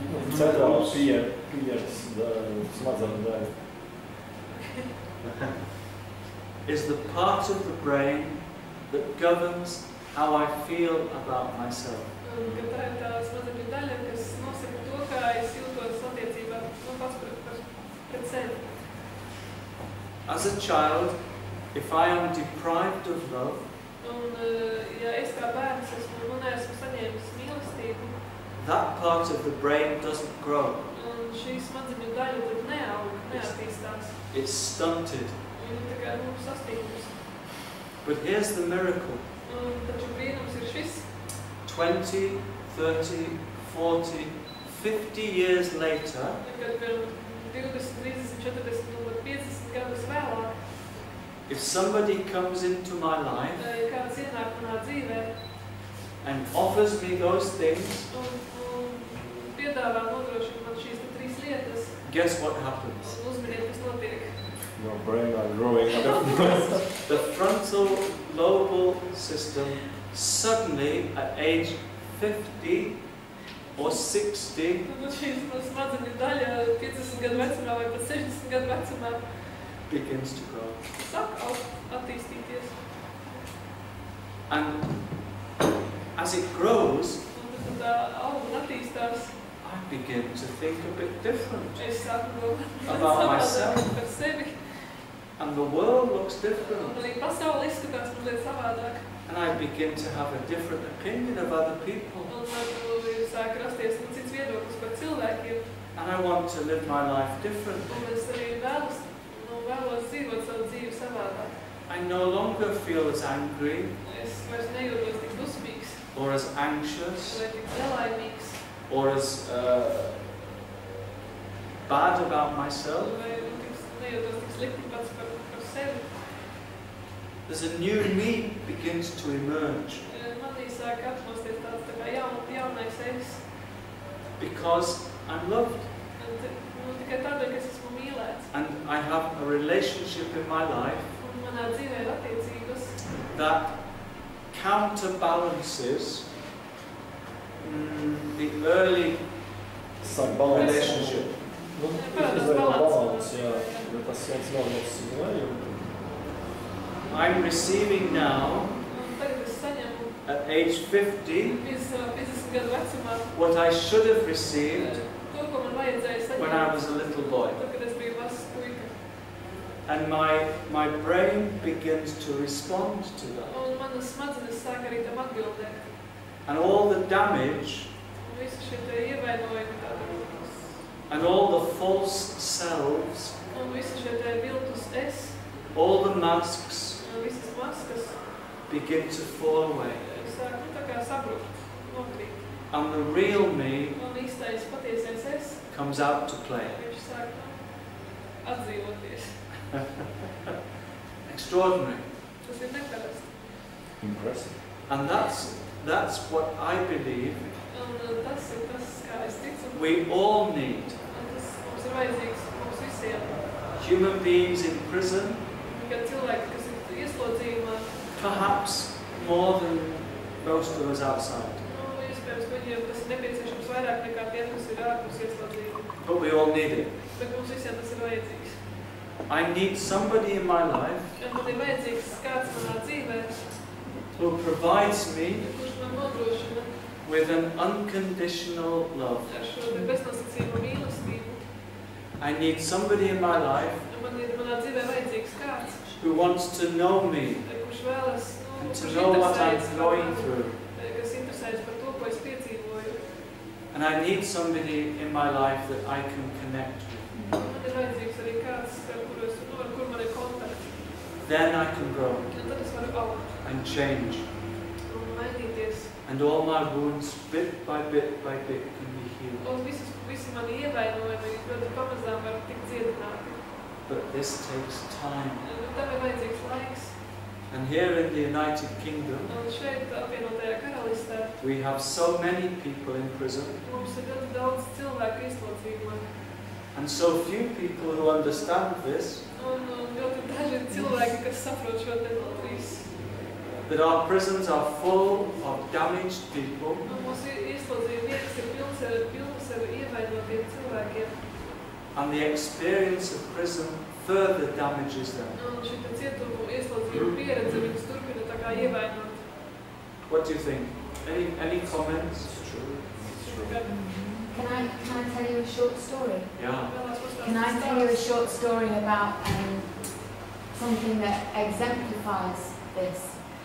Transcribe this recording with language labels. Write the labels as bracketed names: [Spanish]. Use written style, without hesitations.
[Latvian] Centrālā pieejas smadzeņu daļa. [English] is the part of the brain that governs how I feel about myself. [Latvian] Ka tā ir tā smadzeņu daļa, kas nosaka to, kā es jūtos attiecībā pats pret sevi. [English] As a child, if I am deprived of love, [Latvian] Un, ja es kā bērns esmu neesmu saņēmis mīlestību, [English] that part of the brain doesn't grow. [Latvian] un šī smadzeņu daļa tad neaug, neattīstās. [English] It's stunted. [Latvian] Viņa tā kā sastīgums. [English] But here's the miracle. [Latvian] Un taču brīnums ir šis. [English] 20, 30, 40, 50 years later, [Latvian] Kad 20, 30, 40 un 50 gadus vēlāk, [English] if somebody comes into my life [Latvian] ja kāds ienāk manā dzīvē [English] and offers me those things, [Latvian] un piedāvā nodrošina man šīs te 3 lietas, [English] guess what happens? [Latvian] un uzminiet, kas notiek. [English] Your brain are growing up. The frontal lobal system suddenly at age 50 or 60 [Latvian] Un tad šīs smadzeņu daļa 50 gadu vecumā vai pat 60 gadu vecumā [English] begins to grow. [Latvian] sāk attīstīties. [English] And as it grows, [Latvian] Un tad tā aug un attīstās. [English] I begin to think a bit different. [Latvian] Es sāku domāt [English] About [Latvian] savādāk [English] myself. [Latvian] par sevi. [English] And the world looks [Latvian] Un [English] different. [Latvian] arī pasaule izskatās mazliet savādāk. [English] And I begin to have a different opinion of other people. [Latvian] Un man sāk rasties cits viedoklis par cilvēkiem. [English] And I want to live my life different. [Latvian] Un es arī vēlos dzīvot savu dzīvi savādāk. [English] I no longer feel as angry [Latvian] Es vairs nejūtos tik dusmīgs [English] or as anxious [Latvian] vai tik nelaimīgs [English] or as bad about myself. [Latvian] vai nejūtos tik slikti pats par sevi. [English] There's a new me begins to emerge [Latvian] Manī sāk atmosties tāds tā kā jaunais es. [English] because I'm loved. [Latvian] Tikai tādēļ, ka es esmu mīlēts. [English] And I have a relationship in my life [Latvian] Un manā dzīvē ir attiecības, [English] that counterbalances the early relationship. [Latvian] Nu, izveidot balansu, jā. Bet tas viens nav nozīmē. [English] I'm receiving now, [Latvian] un tagad es saņemu [English] at age 50, [Latvian] 50 gadu vecumā [English] what I should have received [Latvian] to, ko man vajadzēja [English] when I [Latvian] saņemt, [English] was a little boy. [Latvian] tad, kad es biju mazs puika. [English] And my brain begins to respond to that. [Latvian] Un manas smadzenes sāk arī tam atbildēt. [English] And all the damage [Latvian] Un visi šie te ievainojumi tādi, [English] and all the false selves, [Latvian] un visi šie te viltus es, [English] all the masks [Latvian] un visas maskas [English] begin to fall away. [Latvian] sāk tā kā sabrukt, nokrīt. [English] And the real me [Latvian] Un īstais patiesais es, [English] comes out to play. [Latvian] viņš sāk atdzīvoties. [English] Extraordinary. [Latvian] Tas ir neparasti. [English] Impressive. And that's what I believe [Latvian] Un tas ir tas, kā es ticu. [English] we all need. [Latvian] Un tas mums ir vajadzīgs mums visiem. [English] Human beings in prison, [Latvian] Kad cilvēki, kas ir ieslodzījumā, [English] perhaps more than most of us outside. [Latvian] Iespējams, ka viņiem tas ir nepieciešams vairāk nekā tiem, kas ir ārpus ieslodzījuma. [English] But we all need it. [Latvian] Bet mums visiem tas ir vajadzīgs. [English] I need somebody in my life [Latvian] Un man ir vajadzīgs kāds manā dzīvē, [English] who provides me [Latvian] kurš man nodrošina [English] with an unconditional love. [Latvian] ar šo beznosacījumu mīlestību. [English] I need somebody in my life [Latvian] Un man ir manā dzīvē vajadzīgs kāds, [English] who wants to know me [Latvian] kurš vēlas, [English] and to [Latvian] kurš [English] know what I'm [Latvian] interesējas par [English] going [Latvian] mani, [English] through. [Latvian] kas interesējas par to, ko es piedzīvoju. [English] And I need somebody in my life that I can connect with. [Latvian] Man ir vajadzīgs arī kāds, ar kur man ir kontakti. [English] Then I can grow [Latvian] Un tad es varu augt [English] and change. [Latvian] un mainīties. [English] And all my wounds, bit by bit can be healed. [Latvian] Un visi mani ievainojumi ļoti pamazām var tikt dziedināti. [English] But this takes time. [Latvian] Un tam ir vajadzīgs laiks. [English] And here in the United Kingdom, [Latvian] Un šeit apvienotajā karalistē [English] we have so many people in prison, [Latvian] mums ir ļoti daudz cilvēku ieslodzījumā. [English] and so few people who understand this, [Latvian] Un ļoti daži cilvēki, kas saprot šo te visu. [English] that our prisons are full of damaged people, [Latvian] Un mūsu ieslodzījuma vietas ir pilnas ar ievainotiem cilvēkiem. [English] and the experience of prison further damages them. [Latvian] Un šī te cietumu ieslodzījuma pieredze viņus turpina tā kā ievainot. [English] What do you think? Any comments? Can I tell you a short story? Yeah. Can I tell you a short story about something that exemplifies this?